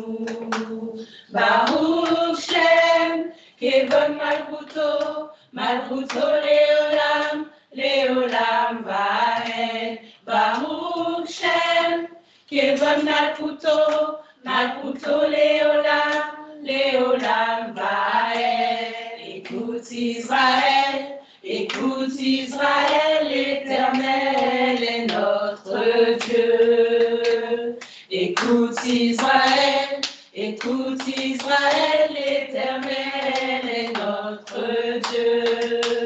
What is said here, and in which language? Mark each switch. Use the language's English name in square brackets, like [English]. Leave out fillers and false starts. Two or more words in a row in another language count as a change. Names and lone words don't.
[Hebrew] ברוך שם כבוד מלכותו מלכותו לעולם לעולם ועד. ברוך שם כבוד מלכותו מלכותו לעולם לעולם ועד. [French] Écoute Israël, l'Éternel est notre Dieu. Écoute Israël, l'Éternel est notre Dieu.